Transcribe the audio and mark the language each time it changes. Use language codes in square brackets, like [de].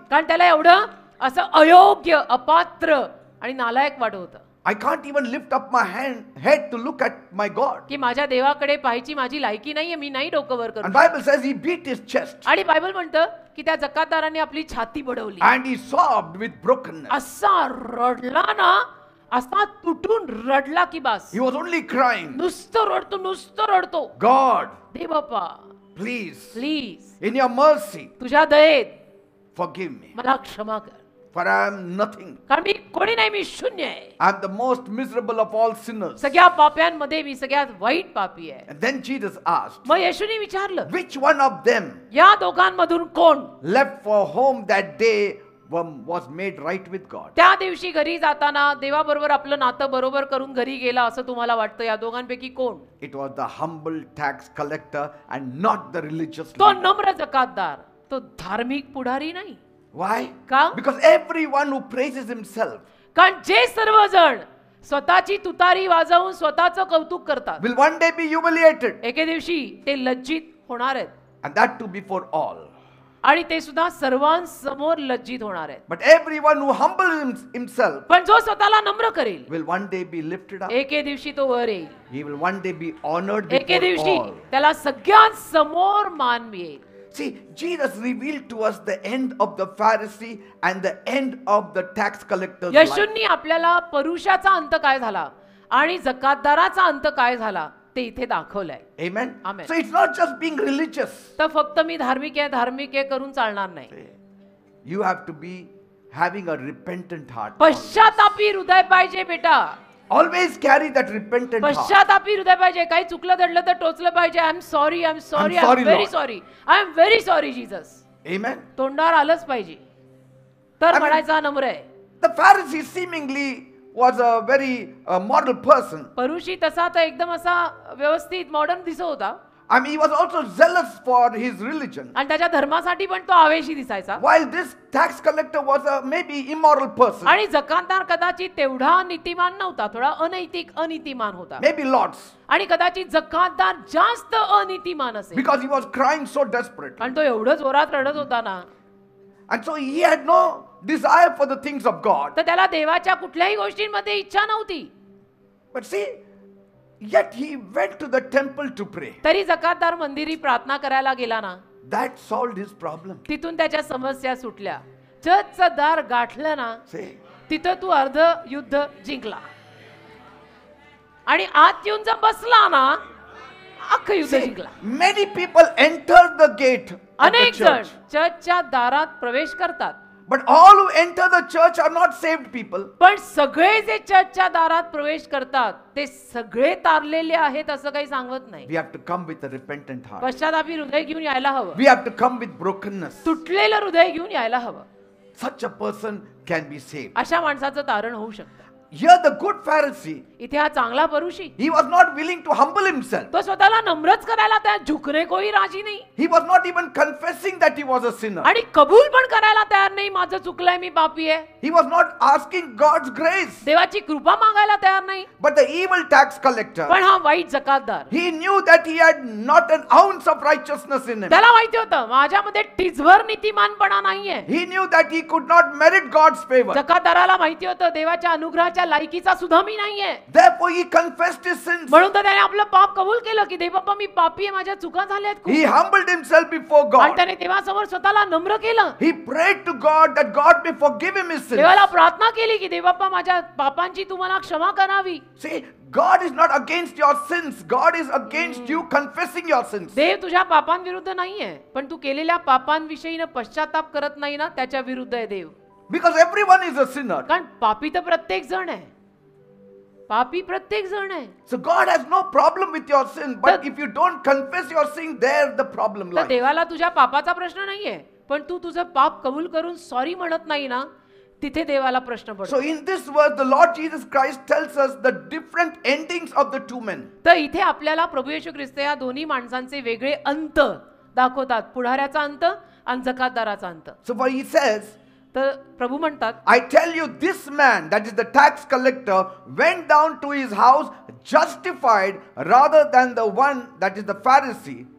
[mr] कारण त्याला एवढं असं अयोग्य, अपात्र आणि नालायक वाटत होतं [en] I can't even lift up my head to look at my God. [mr] की माझ्या देवाकडे पाहायची माझी लायकी नाहीये, मी नाही डोकं वर [en] And [mr] करू. [en] Bible says he beat his chest [mr] आणि बायबल म्हणतं की त्या जकातदाराने आपली छाती Badvali, [en] and he sobbed with brokenness. [mr] असा रडला ना, असा तुटून रडला की बस. [en] He was only crying, [mr] नुसतं रडतो. [en] God, [mr] Dev Bappa [en] please, [mr] please [en] in your mercy, [mr] तुझ्या दयेत [en] forgive me. [mr] मला क्षमा कर, [en] For I am nothing. [mr] कारण मी कोणी नाही, मी शून्य आहे. [en] I am the most miserable of all sinners. [mr] सगळ्या पाप्यांमध्ये मी सगळ्यात वाईट पापी आहे. [en] And then Jesus asked, [mr] मग येशूने विचारलं, [en] which one of them [mr] या दोघांमधून कोण [en] left for home that day was made right with God? [mr] त्या दिवशी घरी जाताना देवाबरोबर आपलं नातं बरोबर करून घरी गेला असं तुम्हाला वाटतं? या दोघांपैकी कोण? [en] It was the humble tax collector and not the religious [mr] तो [en] leader. [mr] नम्र जकातदार, तो धार्मिक पुढारी नाही. [en] Why? [mr] का? [en] Because everyone who praises himself [mr] कारण जे सर्वजण स्वतःची तुतारी वाजवून स्वतःचं कौतुक करतात, [en] will one day be humiliated, [mr] एके दिवशी ते लज्जित होणार आहेत. [en] and that too before all. [mr] आणि ते सुद्धा सर्वांसमोर लज्जित होणार आहेत. [en] But everyone who humbles himself [mr] पण जो स्वतःला नम्र करेल [en] will one day be lifted up. [mr] एके दिवशी तो वर येईल. [en] He will one day be honored [mr] एके [en] before [mr] दिवशी [en] all. [mr] त्याला सगळ्यांसमोर मान मिळेल. [en] See, Jesus revealed to us the end of the Pharisee and the end of the tax collector's life. [mr] येशूंनी आपल्याला परुषाचा अंत काय झाला आणि जकातदाराचा अंत काय झाला ते इथे दाखवलंय. [en] Amen. Amen. So it's not just being religious. [mr] तर फक्त मी धार्मिक आहे करून चालणार नाही. [en] You have to be having a repentant heart. [mr] पश्चातापी हृदय पाहिजे बेटा. [en] Always carry that repentant heart. [mr] पश्चातापी हृदय पाहिजे. काही चुकलं दडलं तर टोचलं पाहिजे. [en] I am sorry, I am sorry, I am very Lord. Sorry, I am very sorry Jesus. Amen. [mr] तोंडावर आलंच पाहिजे. तर म्हणायचा नम्र आहे. [en] The Pharisee seemingly was a very model person. [mr] परुषी तसा तर एकदम असा व्यवस्थित मॉडर्न दिसत होता. [en] I mean, he was also zealous for his religion. [mr] आणि त्याच्या धर्मासाठी पण तो आवेशी दिसायचा. [en] While this tax collector was a maybe immoral person. [mr] आणि जकातदार कदाचित तेवढा नीतिमान नव्हता, थोडा अनीतिमान होता. [en] Maybe lots. [mr] आणि कदाचित जकातदार जास्त अनीतिमान असेल. [en] Because he was crying so desperately. [mr] आणि तो एवढं जोरात रडत होता ना. [en] And so he had no desire for the things of God. [mr] तर त्याला देवाच्या कुठल्याही गोष्टींमध्ये इच्छा नव्हती. [en] But see, yet he went to the temple to pray. [mr] तरी जकातदार मंदिरी प्रार्थना करायला गेला ना. [en] That solved his problem. [mr] तिथून त्याच्या समस्या सुटल्या. चर्चचं दार गाठलं ना, [en] See, [mr] तिथं तू अर्ध युद्ध जिंकला. आणि आत येऊन जर बसला ना, अख्खं युद्ध जिंकला. [en] many people enter the gate of the [mr] अनेक जण [en] church. [mr] चर्चच्या दारात प्रवेश करतात. [en] But all who enter the church are not saved people. [mr] पण सगळे जे चर्चच्या दारात प्रवेश करतात ते सगळे तारलेले आहेत असं काही सांगत नाही. [en] We have to come with a repentant heart. [mr] पश्चातापी हृदय घेऊन यायला हवं. [en] We have to come with brokenness. [mr] तुटलेलं हृदय घेऊन यायला हवं. [en] Such a person can be saved. [mr] अशा माणसाचं तारण होऊ शकतं. [en] Here the good Pharisee, [mr] इथे हा चांगला परुषी, [en] he was not willing to humble himself. [mr] तो स्वतःला नम्रच करायला तयार, झुकणे कोई राजी नाही. [en] He was not even confessing that he was a sinner. [mr] आणि कबूल पण करायला तयार नाही, माझं चुकलंय, मी पापी आहे. [en] He was not asking God's grace. [mr] देवाची कृपा मागायला तयार नाही. [en] But the evil tax collector, [mr] पण हा वाईट Jakatdar, [en] he knew that he had not an ounce of righteousness in him. [mr] त्याला माहिती होतं माझ्यामध्ये टिचभर नीतिमानपणा नाहीये. [en] He knew that he could not merit God's favor. [mr] जकातदाराला माहिती होतं देवाच्या अनुग्रहाच्या लायकीचा सुद्धा मी नाहीये. [en] Therefore he confessed his sins. [mr] म्हणून तर त्याने आपलं पाप कबूल केलं की देव बाप्पा मी पापी आहे, माझ्या चुका झाल्यात खूप. [en] He humbled himself before [mr] आणि [en] God. [mr] त्याने देवासमोर स्वतःला नम्र केलं. [en] He prayed to God that God may forgive him his sins. [mr] देवाला प्रार्थना केली की देव बाप्पा माझ्या पापांची तुम्हाला क्षमा करावी. [en] See, God is not against your sins. God is against you confessing your sins. [mr] देव तुझ्या पापांविरुद्ध नाहीये, पण तू केलेल्या पापांविषयी पश्चाताप करत नाही ना, त्याच्या विरुद्ध आहे देव. [en] Because everyone is a sinner. [mr] कारण पापी तर प्रत्येक जण आहे. पापी प्रत्येक जण आहे. [en] So God has no problem with your sin, but if you don't confess your sin, there the problem [mr] तर [en] lies. [mr] देवाला तुझ्या पापाचा प्रश्न नाहीये, पण तू तुझं पाप कबूल करून सॉरी म्हणत नाही ना, तिथे देवाला प्रश्न पडतो. [en] So in this verse, the Lord Jesus Christ tells us the different endings of the two men. [mr] तर इथे आपल्याला प्रभू येशू ख्रिस्त या दोन्ही माणसांचे वेगळे अंत दाखवतात. पुढाऱ्याचा अंत आणि जकातदाराचा अंत. [en] So what he says, [mr] तर प्रभू म्हणतात, [en] I tell you, this man, that is the tax collector, went down to his house justified rather than the one that is the Pharisee.